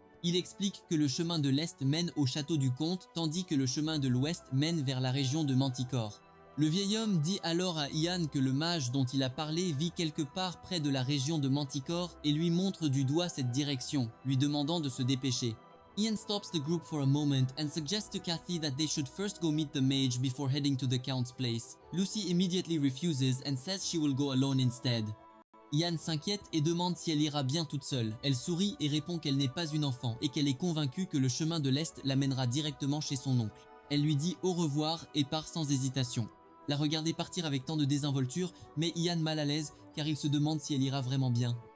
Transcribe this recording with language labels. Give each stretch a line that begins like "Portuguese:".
French: Il explique que le chemin de l'Est mène au château du comte, tandis que le chemin de l'Ouest mène vers la région de Manticore. Le vieil homme dit alors à Ian que le mage dont il a parlé vit quelque part près de la région de Manticore et lui montre du doigt cette direction, lui demandant de se dépêcher.
English: Ian stops the group for a moment and suggests to Kathy that they should first go meet the mage before heading to the count's place. Lucy immediately refuses and says she will go alone instead.
French: Ian s'inquiète et demande si elle ira bien toute seule. Elle sourit et répond qu'elle n'est pas une enfant et qu'elle est convaincue que le chemin de l'Est l'amènera directement chez son oncle. Elle lui dit au revoir et part sans hésitation. La regarder partir avec tant de désinvolture met Ian mal à l'aise car il se demande si elle ira vraiment bien.